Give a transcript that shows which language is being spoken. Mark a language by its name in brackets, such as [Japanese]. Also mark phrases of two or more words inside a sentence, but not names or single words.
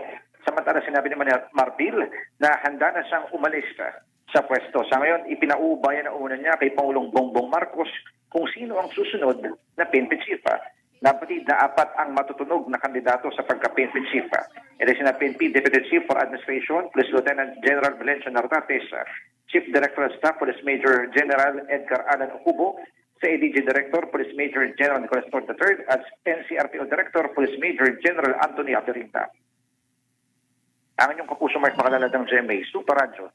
[Filipino] Samantala sinabi naman ni Marbil na handa na siyang umalis sa pwesto. Sa ngayon, ipinauubayan na una niya kay Pangulong Bongbong Marcos kung sino ang susunod na PNP Chief. Napatid na 4 ang matutunog na kandidato sa pagka-PNP Chief. Ito si PNP Deputy Chief for Administration, Police Lieutenant General Valencia Nartates, Chief Director of Staff, Police Major General Edgar Alan Ocubo, sa ADG Director, Police Major General Nicolas Torre III, at NCRPO Director, Police Major General Anthony Abderinta. Ang inyong kapuso Mark Makalalad ng GMA Super Radio